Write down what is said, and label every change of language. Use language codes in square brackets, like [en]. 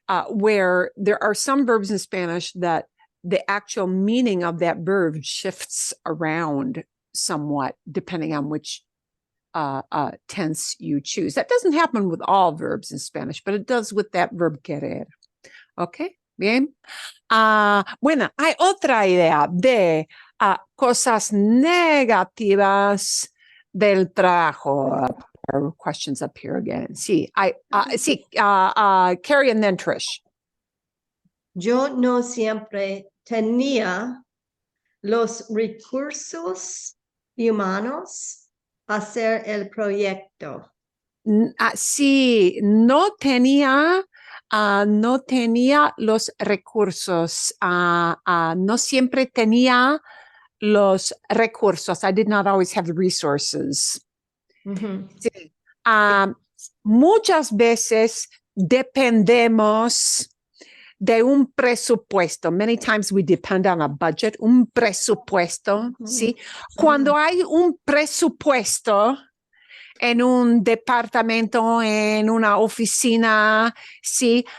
[en] Where there are some verbs in Spanish that the actual meaning of that verb shifts around somewhat depending on which tense you choose. That doesn't happen with all verbs in Spanish, but it does with that verb querer. [es] ¿Ok? Bien. Bueno, hay otra idea de cosas negativas del trabajo. [en] Questions up here again. [es] Sí, Carrie and then Trish. Yo no siempre tenía los recursos humanos a hacer el proyecto. Sí, no tenía los recursos. No siempre tenía los recursos. [en] I did not always have the resources. [es] Sí. Muchas veces dependemos de un presupuesto. [en] Many times we depend on a budget, [es] un presupuesto, ¿sí? Cuando hay un presupuesto en un departamento, en una oficina, ¿sí?